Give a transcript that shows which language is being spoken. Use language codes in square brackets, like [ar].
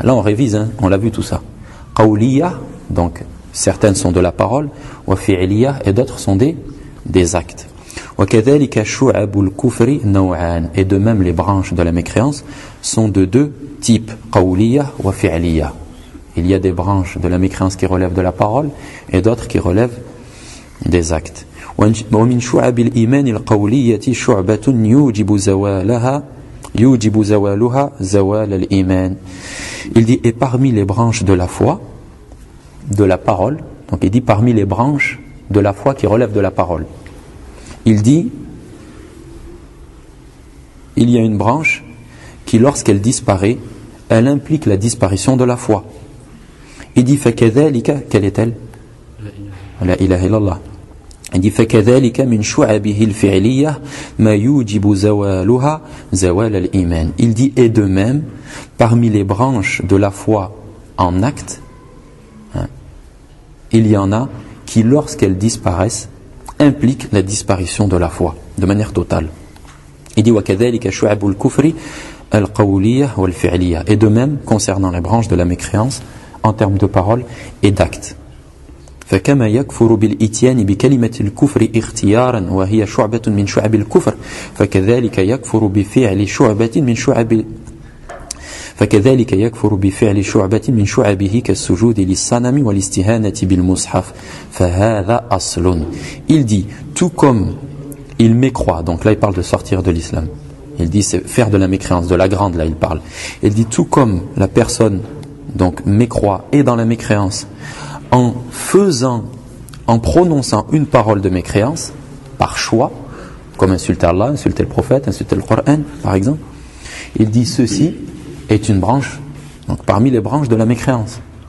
[fr] Là, on révise, hein, on l'a vu tout ça. Qawliya, donc certaines sont de la parole, wa fi'liya, et d'autres sont des actes. [ar] Wa kadhalika shu'abul kufri naw'an. [fr] Et de même, les branches de la mécréance sont de deux types, [ar] qawliya wa fi'liya. [fr] Il y a des branches de la mécréance qui relèvent de la parole et d'autres qui relèvent des actes. [ar] ومن شعب الإيمان القولية شعبة يوجب زوالها يوجب زوالها زوال الإيمان. [fr] Il dit, et parmi les branches de la foi, de la parole, donc il dit parmi les branches de la foi qui relèvent de la parole, il dit, il y a une branche qui, lorsqu'elle disparaît, elle implique la disparition de la foi. Il dit, [ar] فكذلك, [fr] quelle est-elle? [ar] La ilaha illallah. [fr] Il dit, [ar] فكذلك من شعبه الفعلية ما يوجب زوالها زوال الإيمان. [fr] Il dit, et de même, parmi les branches de la foi en acte, hein, il y en a qui, lorsqu'elles disparaissent, impliquent la disparition de la foi de manière totale. Il dit, [ar] وكذلك شعب الكفر القولية والفعلية. [fr] Et de même, concernant les branches de la mécréance, en termes de parole et d'acte. [ar] فكما يكفر بالإتيان بكلمة الكفر اختيارا وهي شعبة من شعب الكفر فكذلك يكفر بفعل شعبة من شعب فكذلك يكفر بفعل شعبة من شعبه كالسجود للصنم والاستهانة بالمصحف فهذا أصل. [fr] Il dit, tout comme il mécroit, donc là il parle de sortir de l'islam, il dit c'est faire de la mécréance, de la grande, là il parle, il dit tout comme la personne donc mécroit et dans la mécréance en faisant, en prononçant une parole de mécréance, par choix, comme insulter Allah, insulter le prophète, insulter le Coran, par exemple, il dit ceci est une branche, donc parmi les branches de la mécréance.